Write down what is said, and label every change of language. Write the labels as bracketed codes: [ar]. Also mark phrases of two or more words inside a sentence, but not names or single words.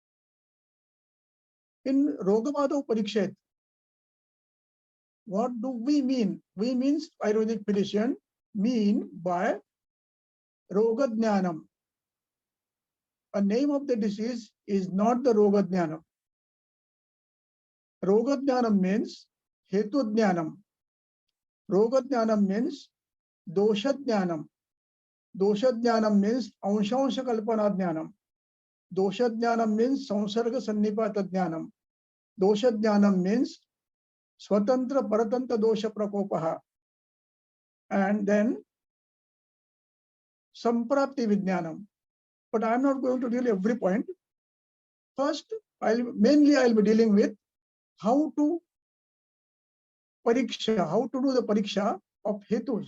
[sa] In Rogam Adau Pariksheta, [en] what do we mean? We means Ayurvedic physician mean by Rogadnyanam. A name of the disease is not the Rogadnyanam. Rogadnyanam means Hetudnyanam. Rogadnyanam means Doshadnyanam. Doshadnyanam means [sa] Anshansha Kalpanadnyanam. [en] Doshadnyanam means [sa] Samsarga Sannipatadnyanam. Doshadnyanam means Swatantra Paratantra Dosha Prakopaha. [en] And then [sa] Samprapti Vijnanam. [en] But I'm not going to deal every point. First, I'll be dealing with how to pariksha, how to do the pariksha of hetus.